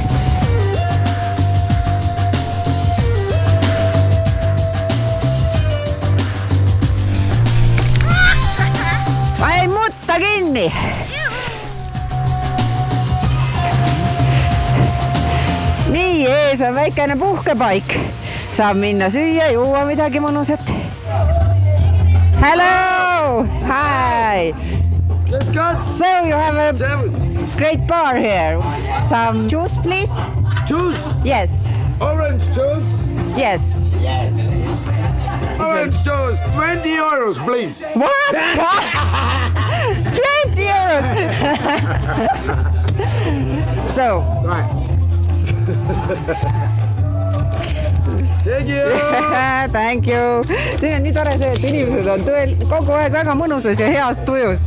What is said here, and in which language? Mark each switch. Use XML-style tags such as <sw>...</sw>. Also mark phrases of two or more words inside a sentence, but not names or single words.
<et>Ma ei mutta kinni. Nii, ees on väikene puhkepaik. Saab minna süüa, juua midagi mõnusat.</et> <en>Hello! Hi! Let's go! So you have a great bar here. Some juice, please? Juice. Yes. Orange juice. Yes. Orange juice. 20 euros, please. What? 20 euros. So. Right. Thank you. Thank you.</en> <et>Siin on nii tore see, et inimesed on kogu aeg väga mõnusas ja heas tujus.</et>